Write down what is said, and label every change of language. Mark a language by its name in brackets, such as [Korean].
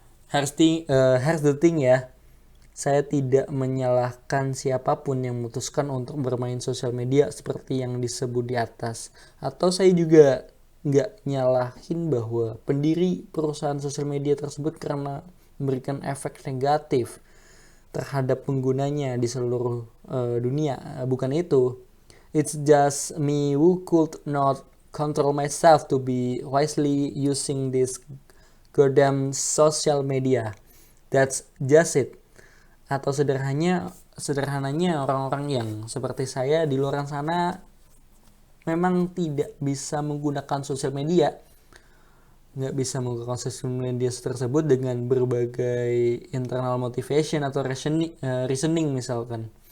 [Indonesian] Here's the thing ya, saya tidak menyalahkan siapapun yang memutuskan untuk bermain sosial media seperti yang disebut di atas. Atau saya juga nggak nyalahin bahwa pendiri perusahaan sosial media tersebut karena memberikan efek negatif terhadap penggunanya di seluruh dunia. Bukan itu. [English] It's just me who could not control myself to be wisely using this goddamn social media. That's just it. [Indonesian] Atau sederhananya orang-orang yang seperti saya di luar sana memang tidak bisa menggunakan sosial media, nggak bisa menggunakan sosial media tersebut dengan berbagai internal motivation atau reasoning misalkan.